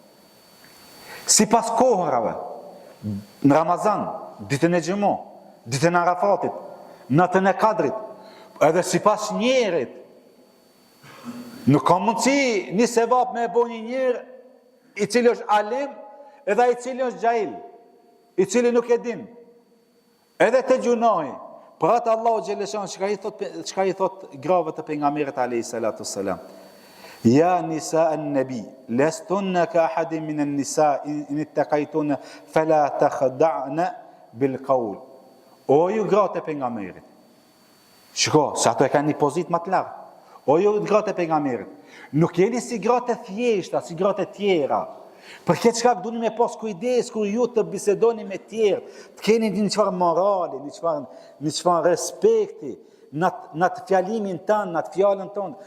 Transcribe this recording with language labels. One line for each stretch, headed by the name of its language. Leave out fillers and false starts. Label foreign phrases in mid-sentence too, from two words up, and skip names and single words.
Albanian: Si pas kohërave, në Ramazan, ditën e Xhumo, ditën e Arafatit, natën e Kadrit, edhe si pas njerit, nuk ka mundësi një sevap me e bo një njerë i cili është alim edhe i cili është gjahil, i cili nuk e din, edhe të gjunohi. Për atë Allahu xhaleshan, çka i thot grave të pejgamberit
Arabic: عليه الصلاة والسلام. يا نساء النبي لستن كأحد من النساء إن اتقيتن فلا تخضعن بالقول.
Albanian: O ju gratë e pejgamberit. Shiko, se ato e kanë një pozitë më të lartë. O ju gratë e pejgamberit. Nuk jeni si gratë e thjeshta, si gratë e tjera. Për këtë çka duhet me pas kujdes kur ju të bisedoni me tjerë, të keni një çfarë morali, një çfarë respekti në atë fjalimin tonë, në atë fjalën tonë.